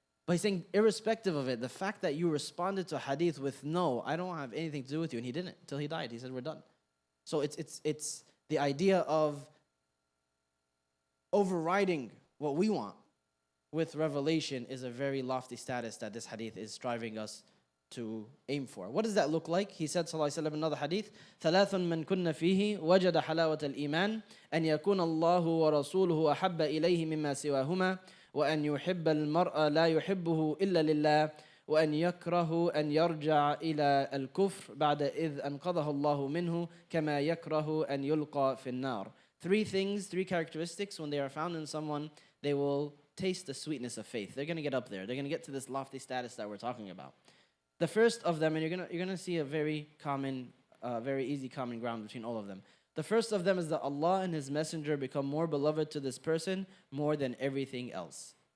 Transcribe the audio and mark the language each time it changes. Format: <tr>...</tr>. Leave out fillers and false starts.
<en>But he's saying, irrespective of it, the fact that you responded to a hadith with, no, I don't have anything to do with you, and he didn't till he died. He said, we're done. So it's the idea of overriding what we want with revelation is a very lofty status that this hadith is striving us to aim for. What does that look like? He said, sallallahu alaihi wasallam, in another hadith,</en> <ar>ثلاث من كن فيه وجد حلاوة الإيمان أن يكون الله ورسوله أحب إليه مما سواهما وأن يحب المرء لا يحبه إلا لله وأن يكره أن يرجع إلى الكفر بعد إذ أنقذه الله منه كما يكره أن يلقى في النار.</ar> <en>Three characteristics, when they are found in someone, they will taste the sweetness of faith. They're going to get up there. They're going to get to this lofty status that we're talking about. The first of them, and you're gonna see a very common, very easy common ground between all of them. The first of them is that Allah and His Messenger become more beloved to this person more than everything else.</en>